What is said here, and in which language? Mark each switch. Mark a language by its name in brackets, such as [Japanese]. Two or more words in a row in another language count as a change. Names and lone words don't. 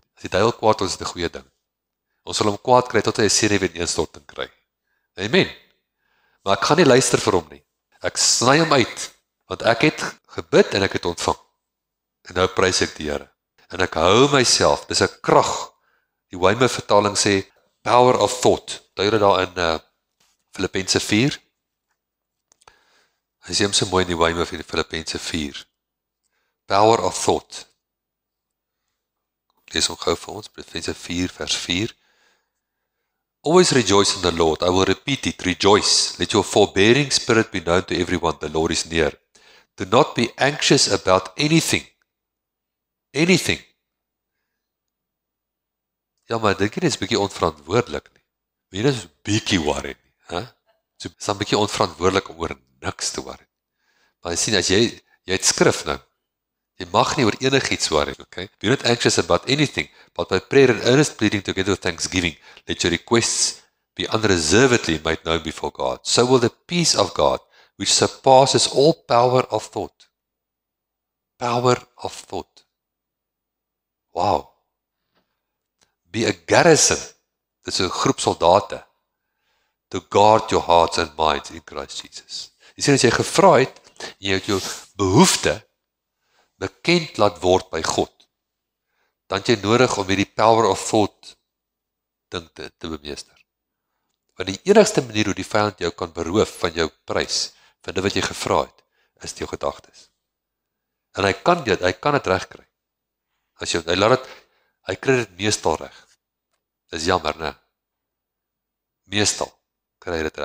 [Afrikaans] As die duiwel kwaad word, is dit 'n goeie ding. Ons sal hom kwaad kry tot hy 'n senuweeinstorting kry. Amen. Maar ek gaan nie luister vir hom nie. Ek sny hom uit, want ek het gebid en ek het ontvang. En nou prys ek die Here. En ek hou myself, dis 'n krag. Die Weymouth vertaling sê, [English] power of thought. [Afrikaans] Duid dit daar in Filippense 4. Hy sê hom so mooi in die Weymouth in Filippense 4. [English] Power of thought. [Afrikaans] Lees hom gou vir ons, Filippense 4 vers 4. [English] Always rejoice in the Lord. I will repeat it, rejoice. Let your forbearing spirit be known to everyone. The Lord is near. Do not be anxious about anything. Anything. [Afrikaans] Ja, maar dink jy dit is bietjie onverantwoordelik nie. Mense is bietjie worry nie. So, is dan 'n bietjie onverantwoordelik om oor niks te worry. Maar jy sien, as jy het skrif nou, jy mag nie oor enigiets worry, okay? [English] Be not anxious about anything, but by prayer and earnest pleading together with thanksgiving, let your requests be unreservedly made known before God. So will the peace of God, which surpasses all power of thought. Power of thought. Wow. Be a garrison. [Afrikaans] Dit is 'n groep soldate. [English] To guard your hearts and minds in Christ Jesus. [Afrikaans] Jy sien, as jy gevra het, en jy het jou behoefte bekend laat word by God, dan het jy nodig om hierdie [English] power of thought [Afrikaans] ding te bemeester. Want die enigste manier hoe die vyand jou kan beroof van jou prys, van dit wat jy gevra het, is jou gedagtes. En hy kan dit regkry. As jy, hy kry dit meestal reg. Dis jammer, né? Meestal kry hy dit reg.